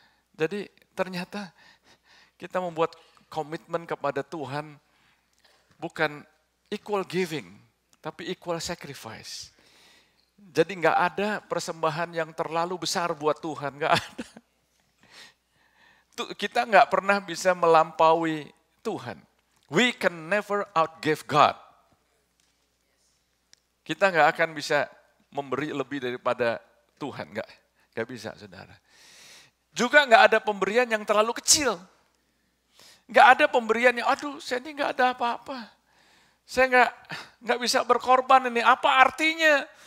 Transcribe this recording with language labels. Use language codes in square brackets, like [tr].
[id] Jadi ternyata kita membuat komitmen kepada Tuhan bukan [en] equal giving, [id] tapi [en] equal sacrifice. [id] Jadi nggak ada persembahan yang terlalu besar buat Tuhan, nggak ada. Kita nggak pernah bisa melampaui Tuhan. [en] We can never outgive God. [id] Kita nggak akan bisa memberi lebih daripada Tuhan, nggak bisa saudara. Juga nggak ada pemberian yang terlalu kecil. Nggak ada pemberian yang, aduh saya ini nggak ada apa-apa. Saya nggak bisa berkorban ini, apa artinya?